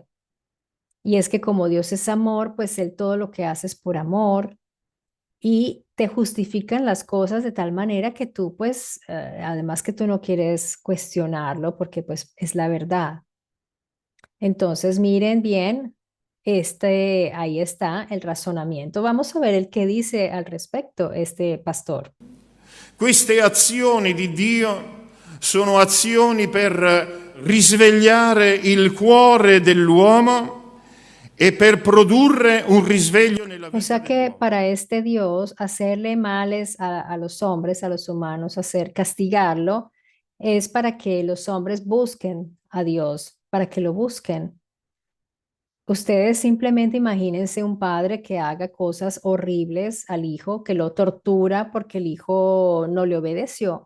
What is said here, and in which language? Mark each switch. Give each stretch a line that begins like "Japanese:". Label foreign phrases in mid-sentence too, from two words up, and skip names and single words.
Spanish: Y es que como Dios es amor, pues Él todo lo que hace es por amor y te justifican las cosas de tal manera que tú, pues, además que tú no quieres cuestionarlo porque pues es la verdad. Entonces, miren bien, ahí está el razonamiento. Vamos a ver el que dice al respecto este pastor.
Italian: Queste azioni di Dio sono azioni per risvegliare il cuore dell'uomo e per produrre un risveglio nella
Spanish: O
Italian: vita
Spanish: sea que
Italian: dell'uomo.
Spanish: para este Dios, hacerle males a los hombres, a los humanos, castigarlo, es para que los hombres busquen a Dios, para que lo busquen. Ustedes simplemente imagínense un padre que haga cosas horribles al hijo, que lo tortura porque el hijo no le obedeció.